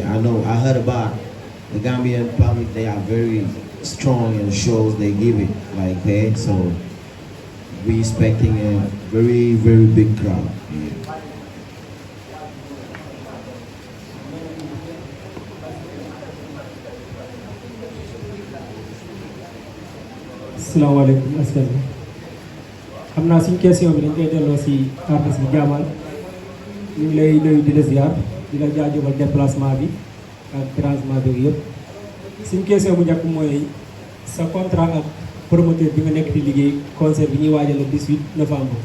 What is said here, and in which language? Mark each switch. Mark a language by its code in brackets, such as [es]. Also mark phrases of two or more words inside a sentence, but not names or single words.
[en] I know, I heard about the Gambian public, they are very strong in the shows they give it, like, hey, so we expecting a very, very big crowd. Yeah. [ar] السلام عليكم, asalaam. [wo] xam naa suñ question bi dañ koy delloo si artiste bi Jahman ñu ngi lay nuyu di la ziar di la jaajëfal déplacement bi ak transement bi yëpp suñ question bu njëkk mooy sa contrat ak promoteur bi nga nekk di liggéey concert bi ñuy waajal [fr] le 18 novembre.